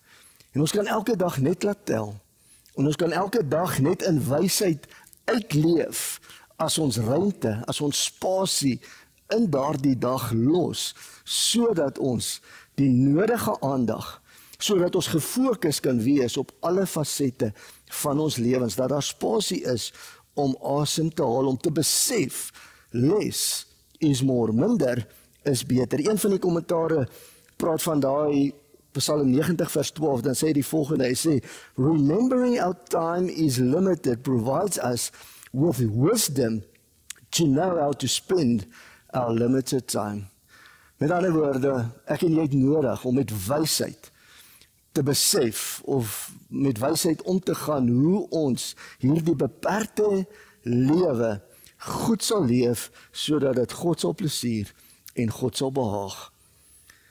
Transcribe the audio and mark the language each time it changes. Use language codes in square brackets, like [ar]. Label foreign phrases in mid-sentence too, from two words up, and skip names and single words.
[af] En ons kan elke dag net laat tel. En ons kan elke dag net in wysheid uitleef as ons ruimte, as ons spasie in daardie dag los, sodat ons die nodige aandag, sodat ons gefokus kan wees op alle fasette van ons lewens, dat daar spasie is om asem te haal, om te besef, [en] less is more, [af] minder is beter. Een van die kommentare praat van daai Psalm 90 vers 12, dan sê hy die volgende, hy sê, [en] remembering our time is limited provides us with wisdom to know how to spend our limited time. [af] Met ander woorde, ek en jy het nodig om met wysheid te besef of met wysheid om te gaan hoe ons hierdie beperkte lewe goed sal leef, sodat dit God sal plesier en God sal behaag.